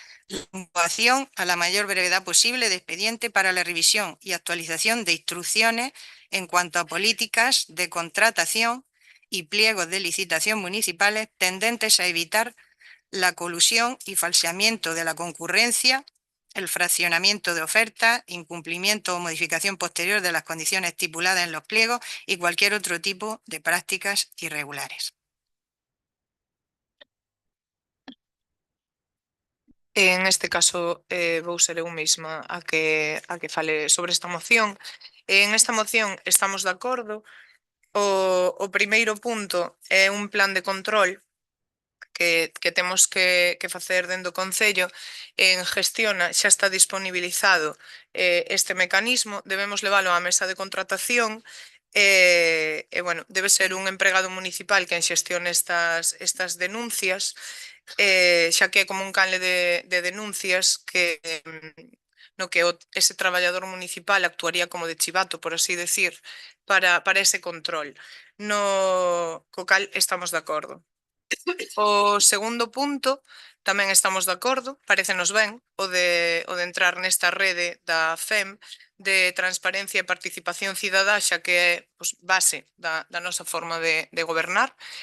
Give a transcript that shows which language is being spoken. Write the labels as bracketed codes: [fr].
[es] La incoación a la mayor brevedad posible de expediente para la revisión y actualización de instrucciones en cuanto a políticas de contratación y pliegos de licitación municipales tendentes a evitar la colusión y falseamiento de la concurrencia, el fraccionamiento de ofertas, incumplimiento o modificación posterior de las condiciones estipuladas en los pliegos y cualquier otro tipo de prácticas irregulares. [gl] En este caso, vou ser eu mesma a que fale sobre esta moción. En esta moción estamos de acordo. O primeiro punto é un plan de control que temos que facer dentro do Concello. En Gestiona xa está disponibilizado este mecanismo, debemos leválo á mesa de contratación e bueno, debe ser un empregado municipal quen xestione estas denuncias, xa que é como un canle de denuncias que no que ese traballador municipal actuaría como de chivato, por así decir, para ese control. No co cal estamos de acordo. O segundo punto, tamén estamos de acordo, parécenos ben, o de entrar nesta rede da FEM de transparencia e participación cidadá, xa que é base da nosa forma de gobernar.